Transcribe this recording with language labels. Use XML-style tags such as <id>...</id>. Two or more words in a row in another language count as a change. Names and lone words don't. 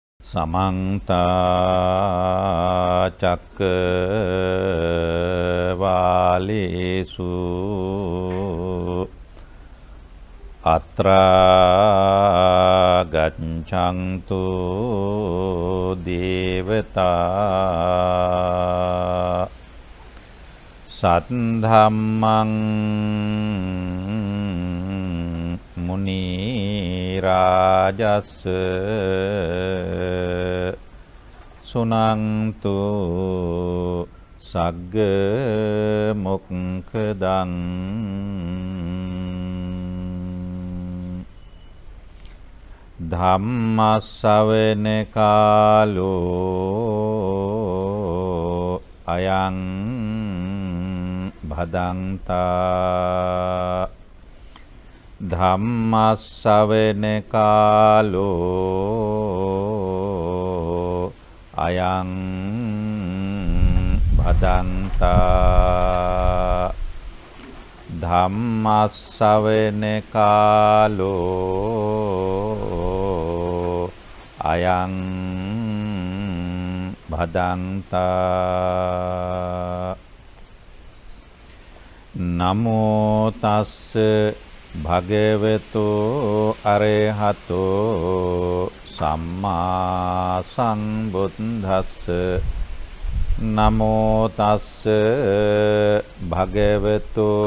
<pi>समन्ता चक्रवालेषु अत्रा गच्छन्तु देवता सद्धम्मं मुनि राजस् सुनन्तु सग्ग मुक्खदं ධම්මස්සවෙන කාලෝ අයං භදන්තා ධම්මස්සවෙන කාලෝ අයං භදන්තා ධම්මස්සවෙන කාලෝ අයං භදන්තා නමෝ තස්ස භගවතු අරහතෝ සම්මා සම්බුද්දස්ස නමෝ තස්ස භගවතු</pi>